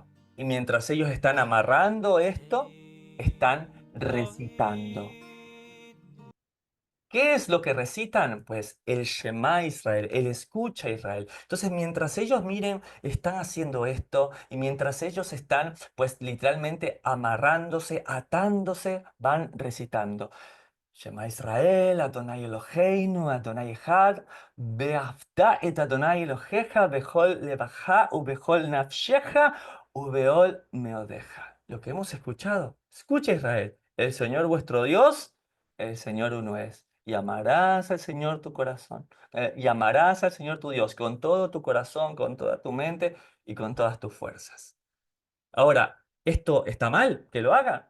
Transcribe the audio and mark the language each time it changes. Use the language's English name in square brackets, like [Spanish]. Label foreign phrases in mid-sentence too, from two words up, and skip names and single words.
[Spanish] Y mientras ellos están amarrando esto, están recitando. ¿Qué es lo que recitan? Pues el Shema Israel, el escucha Israel. Entonces, mientras ellos miren, están haciendo esto y mientras ellos están, pues literalmente amarrándose, atándose, van recitando. [Hebrew] שמע ישראל אדני אלהינו אדני אחד ואהבת את אדני אלהיך בכל לבבך ובכל נפשך ובכל מאדך. [Spanish] Lo que hemos escuchado. Escucha Israel, el Señor vuestro Dios, el Señor uno es. Y amarás al Señor tu corazón. Y amarás al Señor tu Dios con todo tu corazón, con toda tu mente y con todas tus fuerzas. Ahora, ¿esto está mal que lo haga?